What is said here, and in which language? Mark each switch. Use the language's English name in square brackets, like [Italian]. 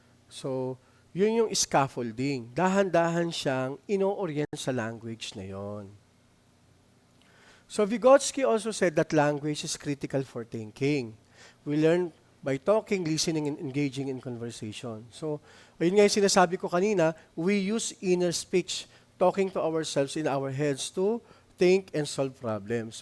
[Filipino] So, yun yung scaffolding. Dahan-dahan siyang ino-orient sa language na yon. [English] So, Vygotsky also said that language is critical for thinking. We learn by talking, listening, and engaging in conversation. So, [Filipino] ayun nga yung sinasabi ko kanina, [English] we use inner speech, talking to ourselves in our heads to think and solve problems.